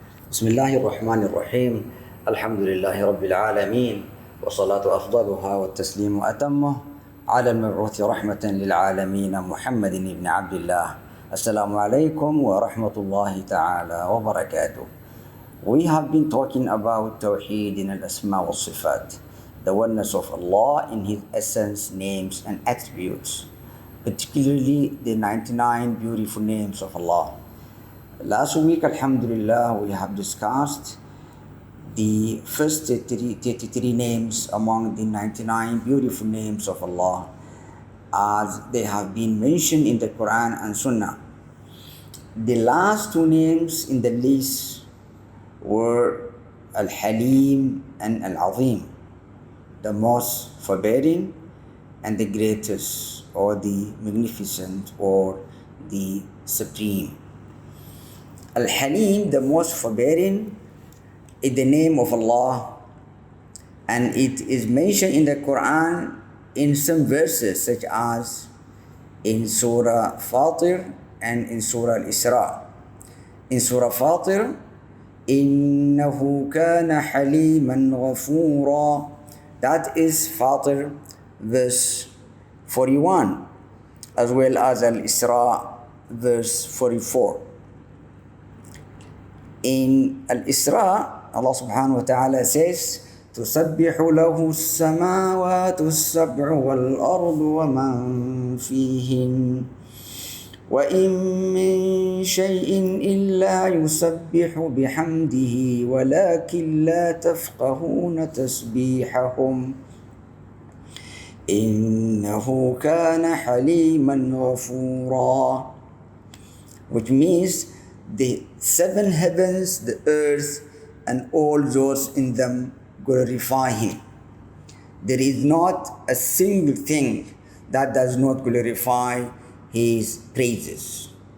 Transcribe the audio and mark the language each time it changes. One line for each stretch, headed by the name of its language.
Arabic: بسم الله الرحمن الرحيم. الحمد لله رب العالمين، والصلاة أفضلها والتسليم أتمه على المبعوث رحمة للعالمين محمد بن عبد الله. السلام عليكم ورحمة الله تعالى وبركاته.
English: We have been talking about Tawheed in al-Asma wa Sifat, the oneness of Allah in His essence, names and attributes, particularly the 99 beautiful names of Allah. Last week, Alhamdulillah, we have discussed the first 33 names among the 99 beautiful names of Allah as they have been mentioned in the Quran and Sunnah. The last two names in the list were Al-Halim and Al-Azim, the most forbearing and the greatest, or the magnificent, or the supreme. Al-Halim, the most forbearing, is the name of Allah, and it is mentioned in the Quran in some verses, such as in Surah Fatir and in Surah Al-Isra. In Surah Fatir,
Arabic: إِنَّهُ كَانَ حَلِيمًا غَفُورًا.
English: That is Fatir verse 41, as well as Al-Isra verse 44. In Al-Isra, Allah subhanahu wa ta'ala says,
Arabic: تُسَبِّحُ لَهُ السَّمَاوَاتُ السَّبْعُ وَالْأَرْضُ وَمَنْ فِيهِنَّ وَإِن مِّن شَيْءٍ إِلَّا يُسَبِّحُ بِحَمْدِهِ وَلَكِنْ لَا تَفْقَهُونَ تَسْبِيحَهُمْ إِنَّهُ كَانَ حَلِيمًا غَفُورًا.
English: Which means the seven heavens, the earth, and all those in them glorify Him. There is not a single thing that does not glorify His praises.